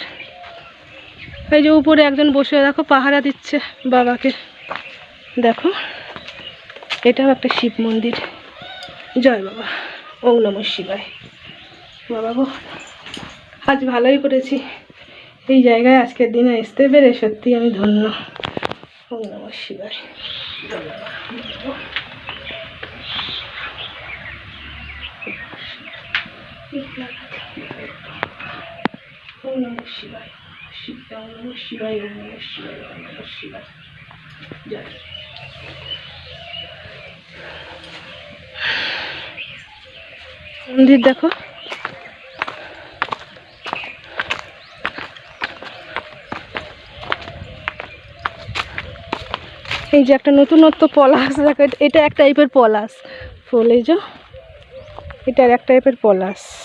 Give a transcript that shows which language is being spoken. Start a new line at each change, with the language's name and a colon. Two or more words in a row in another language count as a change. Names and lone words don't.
Bangla: এই যে উপরে একজন বসে দেখো পাহারা দিচ্ছে বাবাকে, দেখো এটাও একটা শিব মন্দির। জয় বাবা।
Sanskrit: ওম নমঃ শিবায়।
Bangla: বাবা গো, আজ ভালোই করেছি এই জায়গায় আজকের দিনে আসতে পেরে, সত্যি আমি ধন্য।
Sanskrit: ওম নমঃ শিবায়।
Bangla: জয় বাবা।
Sanskrit: ওম নমঃ শিবায়। শিব ওম নমঃ শিবায়। ওম নমঃ শিবায়। ওম নমঃ শিবায়।
Bangla: জয়। মন্দির দেখো, এই যে একটা নতুনত্ব পলাশ দেখো, এটা এক টাইপের পলাশ ফুল, এই যে এটার এক টাইপের পলাশ।